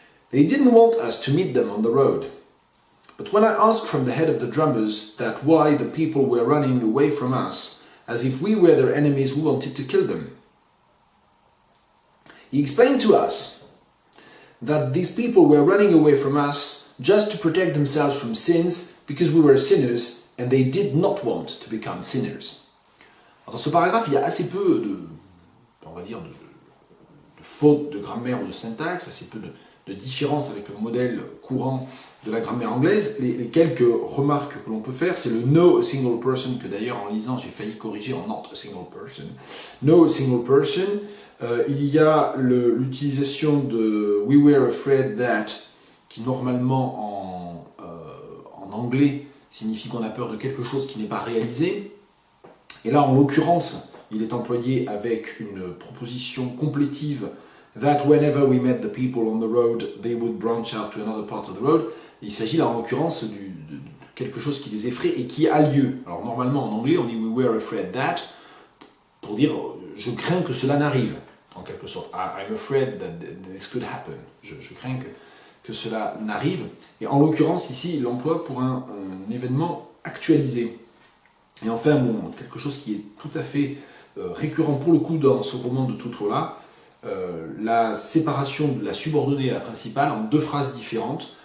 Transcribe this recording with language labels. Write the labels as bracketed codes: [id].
[en] They didn't want us to meet them on the road. But when I asked from the head of the drummers that why the people were running away from us, as if we were their enemies who wanted to kill them, he explained to us that these people were running away from us just to protect themselves from sins because we were sinners and they did not want to become sinners. [fr] Alors, dans ce paragraphe, il y a assez peu de fautes de grammaire ou de syntaxe, assez peu de différence avec le modèle courant de la grammaire anglaise. Les quelques remarques que l'on peut faire, c'est le [en] no a single person, [fr] que d'ailleurs en lisant j'ai failli corriger en [en] not a single person. No a single person. [fr] Il y a l'utilisation de [en] we were afraid that, [fr] qui normalement en anglais signifie qu'on a peur de quelque chose qui n'est pas réalisé. Et là en l'occurrence, il est employé avec une proposition complétive, [en] that whenever we met the people on the road, [fr] they would branch out to another part of the road. Il s'agit là en l'occurrence de quelque chose qui les effraie et qui a lieu. Alors normalement en anglais on dit [en] we were afraid that, [fr] pour dire je crains que cela n'arrive, en quelque sorte. [en] I'm afraid that this could happen. [fr] Je crains que cela n'arrive. Et en l'occurrence ici il l'emploie pour un événement actualisé. Et enfin, bon, quelque chose qui est tout à fait récurrent pour le coup dans ce roman de Tutuola, la séparation de la subordonnée et la principale en deux phrases différentes.